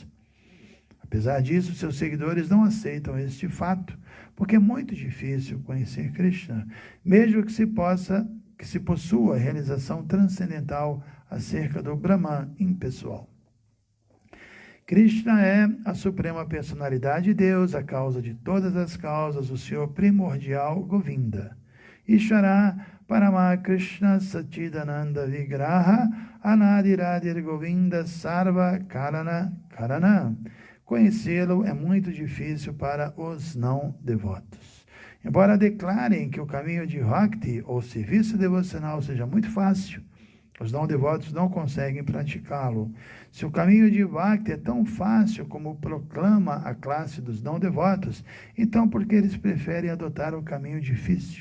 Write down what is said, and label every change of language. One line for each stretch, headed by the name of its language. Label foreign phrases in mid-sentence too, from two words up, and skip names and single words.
Portuguese: Apesar disso, seus seguidores não aceitam este fato, porque é muito difícil conhecer Krishna, mesmo que se possua realização transcendental acerca do Brahman impessoal. Krishna é a suprema personalidade de Deus, a causa de todas as causas, o Senhor primordial Govinda.
Sanskrit: Ishvara Parama Krishna Satchidananda Vigraha Anadiradir Govinda Sarva Karana.
Portuguese: Conhecê-lo é muito difícil para os não devotos. Embora declarem que o caminho de Bhakti, ou serviço devocional, seja muito fácil, os não devotos não conseguem praticá-lo. Se o caminho de Bhakti é tão fácil como proclama a classe dos não devotos, então por que eles preferem adotar o caminho difícil?